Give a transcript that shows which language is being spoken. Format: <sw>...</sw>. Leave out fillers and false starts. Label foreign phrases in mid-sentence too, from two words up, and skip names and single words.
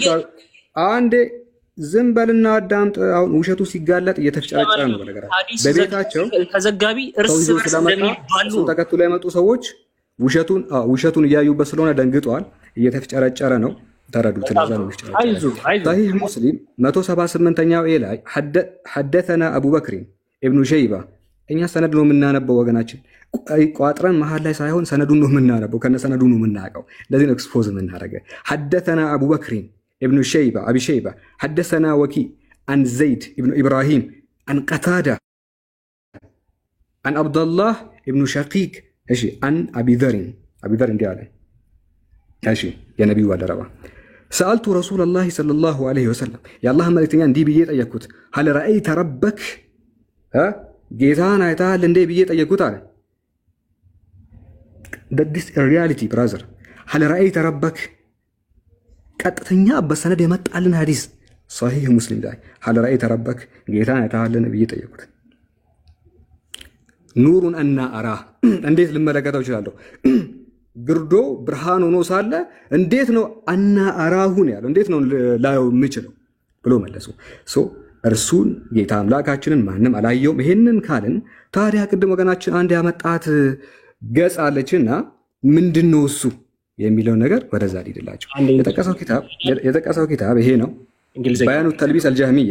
<am>አንዴ ዝም በልና አዳምጥ። አሁን ውሸቱ ሲጋለጥ እየተፍጨረጨረ ነው። በነገራችን በቤታቸው ተዘጋቢ እርስ በርስ እንደሚባሉ ተከትሎ የመጡ ሰዎች ውሸቱን እያዩበት ስለሆነ ደንግጧል። እየተፍጨረጨረ ነው። ተረዱት። ለዛ ነው የሚፍጨረጨረው። صحيح ሙስሊም 178ኛው ላይ</am> <ar>حدثنا ابو بكر ابن شيبه</ar> <am>እኛ ሰነድ ነው የምናነበው ወገናችን ቋጥረን መሃል ላይ ሳይሆን ሰነዱን ነው የምናነበው ከነ ሰነዱ ነው የምናቀው። ለዚህ ነው ኤክስፖዝ የምናደርገው።</am> <ar>حدثنا ابو بكر ابن شيبه ابي شيبه حدثنا وكي عن زيد ابن ابراهيم عن قتاده عن عبد الله ابن شقيق ايش عن ابي ذر</ar> <am>እንዲህ አለ። እሺ የነብዩ አደረባ</am> <ar>سالت رسول الله صلى الله عليه وسلم يا الله</ar> <am>መልእክተኛ እንዲህ ብዬ ጠየቅኩት</am> <ar>هل رايت ربك</ar> <am>ጌታን አይተሃል እንዴ ብዬ ጠየቅኩት አለ።</am> <en>this reality brother</en> <ar>هل رايت ربك</ar> <am>ቀጥተኛ በሰነድ የመጣልን ሐዲስ صحيح ሙስሊም ላይ</am> <ar>هل رايت ربك</ar> <am>ጌታን አይተሃል ብዬ ጠየቅኩት። ኑሩን እና አራ እንዴት ልመለከተው እችላለሁ? ግርዶ ብርሃን ሆኖ ሳለ እንዴት ነው እና አራሁን ያለው እንዴት ነው ላየው የምችለው ብሎ መለሱ። እርሱን ጌታ አምላካችንን ማንም አላየውም። ይሄንን ካልን ታዲያ ቅድም ወገናችን አንድ ያመጣት ገጽ አለችና ምንድነው እሱ የሚለው ነገር ወደዛ ሊድላችሁ የተቀሰው ኪታብ ይሄ ነው። በያኑ ተልቢስ አልጃህሚያ</am>